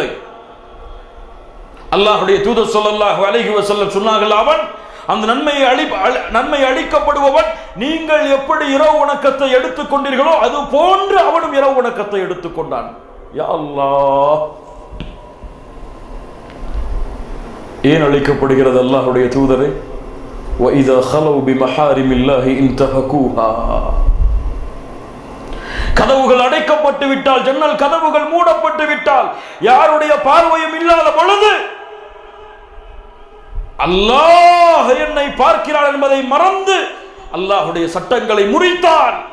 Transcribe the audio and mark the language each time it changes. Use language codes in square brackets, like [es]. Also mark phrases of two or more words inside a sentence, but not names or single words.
[ta] அல்லாஹ்வுடைய தூதர் [ar] صلى الله عليه وسلم [ta] சொன்னார்கள், அவன் அந்த நன்மை அளிக்கப்படுபவன் நீங்கள் எப்படி இரவு வணக்கத்தை எடுத்துக் கொண்டீர்களோ அது போன்று அவனும் இரவு வணக்கத்தை எடுத்துக்கொண்டான். [ar] يا الله, [ta] ஏன் அளிக்கப்படுகிறது அல்லாஹ்வுடைய தூதரே? [ar] وَإِذَا خَلَوْا بِمَحَارِمِ اللَّهِ انْتَهَكُوهَا. [ta] கதவுகள் அடைக்கப்பட்டு விட்டால், ஜன்னல் கதவுகள் மூடப்பட்டு விட்டால், யாருடைய பார்வையும் இல்லாத பொழுது அல்லாஹ் என்னை பார்க்கிறான் என்பதை மறந்து அல்லாஹ்வுடைய சட்டங்களை முறித்தான்.